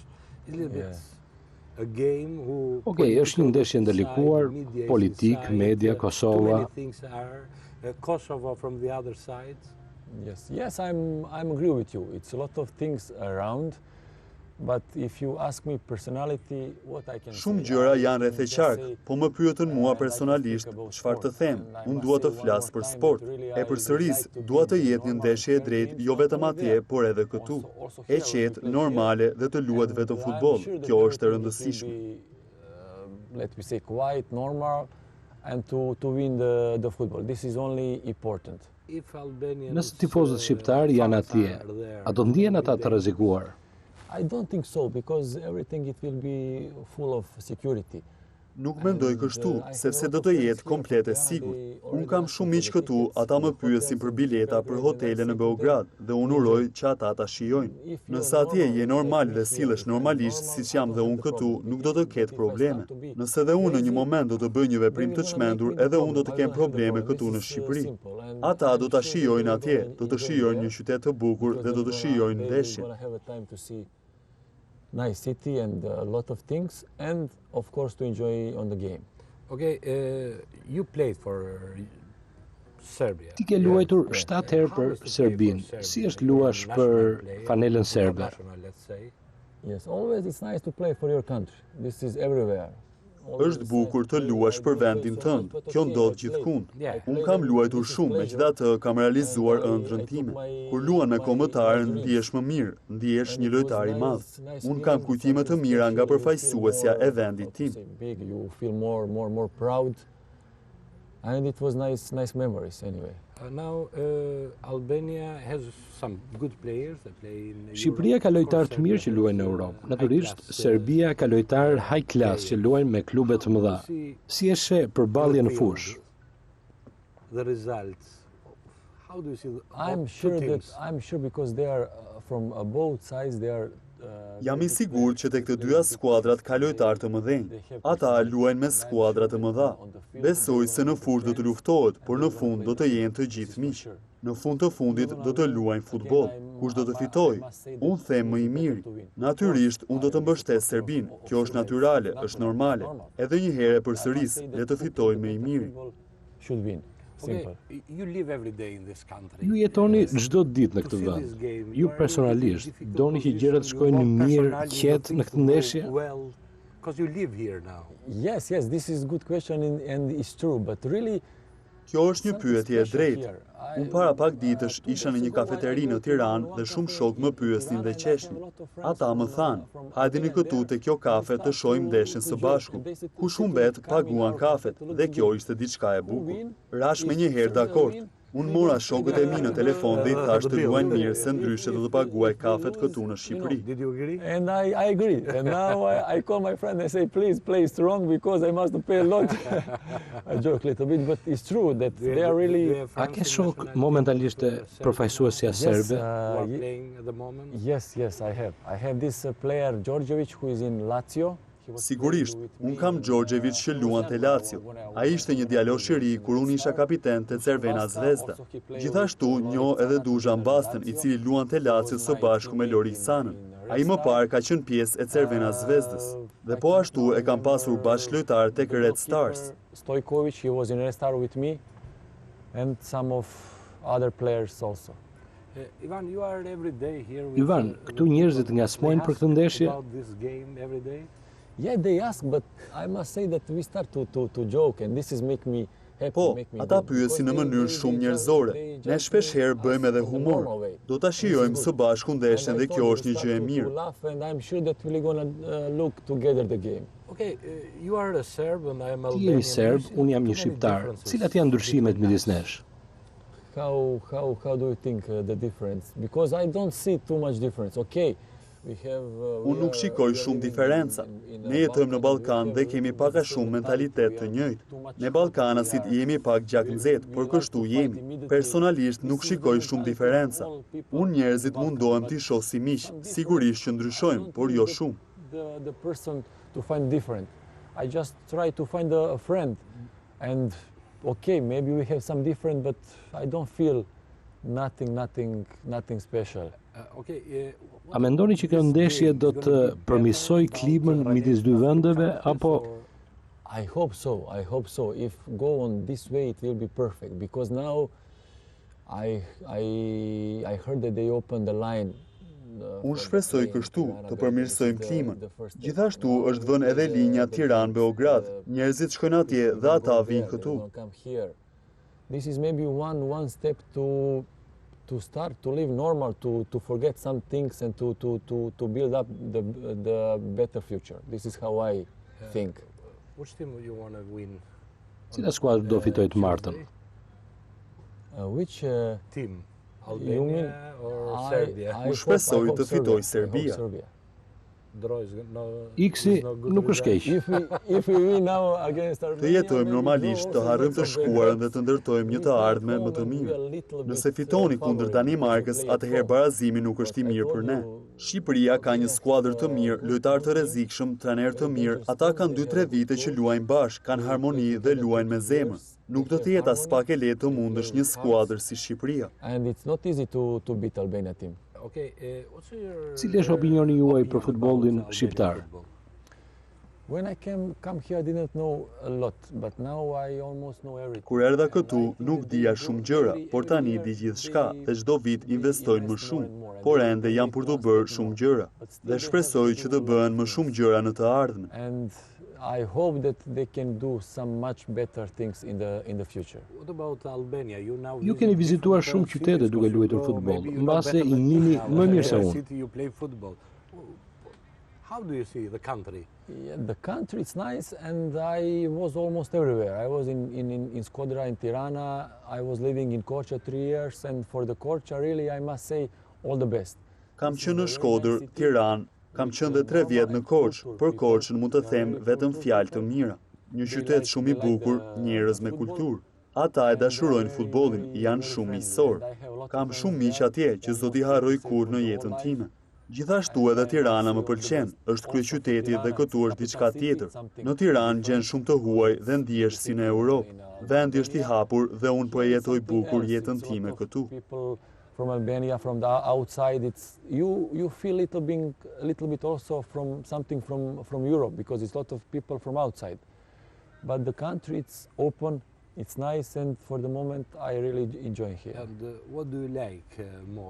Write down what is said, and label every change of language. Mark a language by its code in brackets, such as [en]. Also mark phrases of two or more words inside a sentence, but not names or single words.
[en] It's a little bit a game who. [sq] Okej, është një ndeshje ndalikuar, politik, media, Kosova. [en] Kosovo from the other side. Yes, I'm agree with you. It's a lot of things around, but if you ask me personality, what I can. [sq] Shumë gjëra janë rreth e qark, po më pyetën mua personalisht çfarë të them. Unë dua të flas për sport. E përsëris, dua të jetë një ndeshje e drejtë, jo vetëm atje, por edhe këtu. E qetë, normale dhe të luhet vetëm futboll. Kjo është e rëndësishme. [en] Let me say quiet, normal, and to win the football. This is only important. [sq] Nëse tifozët shqiptar janë atje, a do ndihen ata të rrezikuar? [en] I don't think so, because everything it will be full of security. [sq] Nuk mendoj kështu, sepse do të jetë komplet e sigurt. Unë kam shumë miq këtu, ata më pyesin për bileta për hotele në Beograd dhe unë uroj që ata ta shijojnë. Nëse atje je normal dhe sillesh normalisht siç jam dhe unë këtu, nuk do të ketë probleme. Nëse dhe unë në një moment do të bëj një veprim të çmendur, edhe unë do të kem probleme këtu në Shqipëri. Ata do ta shijojnë atje, do të shijojnë një qytet të bukur dhe do të shijojnë ndeshjen. [en] Nice city and a lot of things, and of course to enjoy on the game. Okay, you played for Serbia. [sq] Ti ke luajtur 7 herë për Serbinë. Si është luash për fanelën serbe? [en] Yes, always it's nice to play for your country. This is everywhere. [sq] Është bukur të luash për vendin tënd. Kjo ndodh gjithkund. Unë kam luajtur shumë, megjithatë kam realizuar ëndrrën time. Kur luan me kombëtarën, ndihesh më mirë, ndihesh një lojtar i madh. Unë kam kujtime të mira nga përfaqësuesja e vendit tim. [en] You feel more proud, and it was nice memories anyway. Now Albania has some good players that play in [sq] Shqipëria ka lojtar të mirë që luajnë në Europë. Natyrisht, Serbia ka lojtar [en] high class [sq] që luajnë me klube të mëdha. Si e sheh përballje në fushë? [en] The results. How do you see I'm sure because they are from both sides they are. [sq] Jam i sigurt që tek të dyja skuadrat ka lojtarë të mëdhenj. Ata luajnë me skuadra të mëdha. Besoj se në fushë do të luftohet, por në fund do të jenë të gjithë miq. Në fund të fundit do të luajnë futboll. Kush do të fitoj? Unë them më i miri. Natyrisht, unë do të mbështes Serbin. Kjo është natyrale, është normale. Edhe një herë përsëris, le të fitoj më i miri. Ju jetoni çdo ditë në këtë vend. Ju personalisht doni që gjërat të shkojnë mirë, qetë në këtë ndeshje? Yes, this is good question and it's true, but really Kjo është një pyetje e drejtë. Unë para pak ditësh isha në një kafeteri në Tiranë dhe shumë shokë më pyesnin dhe qeshnin. Ata më thanë, hajdini këtu te kjo kafe të shohim ndeshjen së bashku. Kush humbet, paguan kafet dhe kjo ishte diçka e bukur. Rash me një herë dakord. Unë mora shokët e mi në telefon dhe i thash të luajnë mirë se ndryshe do të paguaj kafet këtu në Shqipëri. [en] And I agree. And now I call my friend and say, please play strong because I must pay a lot. I joke a little bit, but it's true that they are really... [sq] A ke shok momentalisht e përfaqësuesja serbe? [en] Yes, I have. I have this player, Djordjevic, who is in Lazio. [sq] Sigurisht, unë kam Djordjevic që luan të Lazio. A ishte një djalosh i ri kur unë isha kapiten të Cervena Zvezda. Gjithashtu, njoh edhe Dušan Bastën, i cili luan të Lazio së bashku me Lori Sanën. Ai më parë ka qenë pjesë e Cervena Zvezdës. Dhe po ashtu e kam pasur bashkëlojtar tek Red Stars. [en] Stojkovic, he was in Red Star with me, and some of other players also. [sq] Ivan, këtu njerëzit ngasmojnë për këtë ndeshje? [en] Yeah, they ask, but I must say that we start to joke, and this is make me happy. [sq] Po, ata pyesin në mënyrë shumë njerëzore. Ne shpesh herë bëjmë edhe humor. Do ta shijojmë së bashku ndeshjen dhe kjo është një gjë e mirë. [en] And I'm sure that we're gonna look together the game. [sq] Ti jeni serb, unë jam një shqiptar. Cilat janë ndryshimet midis nesh? [en] How do you think the difference? Because I don't see too much difference. Okay. [sq] Unë nuk shikoj shumë diferenca. Ne jetojmë në Ballkan dhe kemi pak a shumë mentalitet të njëjtë. Ne ballkanasit jemi pak gjaknxet, por kështu jemi. Personalisht nuk shikoj shumë diferenca. Unë njerëzit mundohem t'i shoh si miq. Sigurisht që ndryshojmë, por jo shumë. [en] The person to find different. I just try to find a friend. And okay, maybe we have some different, but I don't feel nothing special. [sq] A mendoni që kjo ndeshje do të përmirësoj klimën midis dy vendeve apo? [en] I hope so. If go on this way, it will be perfect. Because now I heard that they opened the line. [sq] Unë shpresoj kështu të përmirësojmë klimën. Gjithashtu është vënë edhe linja Tiranë-Beograd. Njerëzit shkojnë atje dhe ata vinë këtu. [en] This is maybe one step to start to live normal, to forget some things and to build up the better future. This is how I think. Which team you want to win? [sq] Cila skuadër do fitojë të martën? [en] Which team? Albania or Serbia? [sq] Unë shpresoj të fitoj Serbia. Iksi nuk është keq. Të jetojmë normalisht, të harrojmë të shkuarën dhe të ndërtojmë një të ardhme më të mirë. Nëse fitoni kundër Danimarkës, atëherë barazimi nuk është i mirë për ne. Shqipëria ka një skuadër të mirë, lojtar të rrezikshëm, trajner të mirë. Ata kanë 2-3 vite që luajnë bashkë, kanë harmoni dhe luajnë me zemër. Nuk do të jetë as pak e lehtë të mundësh një skuadër si Shqipëria. [en] And it's not easy to beat Albania team. [sq] Cili është opinioni juaj për futbollin shqiptar? [en] When I come here I didn't know a lot, but now I almost know everything. [sq] Kur erdha këtu, nuk dija shumë gjëra, por tani di gjithçka dhe çdo vit investojnë më shumë, por ende jam për të bërë shumë gjëra dhe shpresoj që të bëhen më shumë gjëra në të ardhmen. [en] And I hope that they can do some much better things in the future. What about Albania? [sq] Ju keni vizituar shumë qytete duke luajtur futboll, mbase i njihni më mirë se unë. [en] How do you see the country? Yeah, the country is nice, and I was almost everywhere. I was in Skodra, in Tirana. I was living in Korça 3 years, and for the Korça, really, I must say all the best. [sq] Kam qenë në Shkodër, Tiranë. Kam qenë dhe 3 vjet në Korçë, për Korçën mund të them vetëm fjalë të mira. Një qytet shumë i bukur, njerëz me kulturë. Ata e dashurojnë futbollin, janë shumë miqësor. Kam shumë miq atje që s'do t'i harroj kurrë në jetën time. Gjithashtu edhe Tirana më pëlqen, është kryeqyteti dhe këtu është diçka tjetër. Në Tiranë gjen shumë të huaj dhe ndihesh si në Europë. Vendi është i hapur dhe unë po e jetoj bukur jetën time këtu. [en] from Albania, from the outside, you feel a little bit also from something from Europe, because it's a lot of people from outside. But the country, it's open, it's nice, and for the moment I really enjoy here. And what do you like more?